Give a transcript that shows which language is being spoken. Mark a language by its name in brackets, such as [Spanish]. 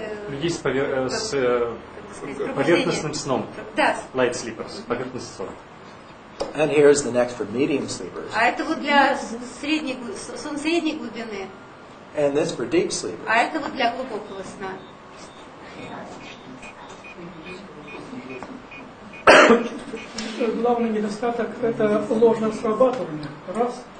[Russian] людей с поверхностным сном. Да. [English] Light sleepers, [Russian] поверхностный сон. [English] And here's the next for medium sleepers. [Russian] А это вот для средней глубины. [English] And this for deep sleepers. [Russian] А это вот для глубокого сна. главный недостаток – это ложное срабатывание. Раз.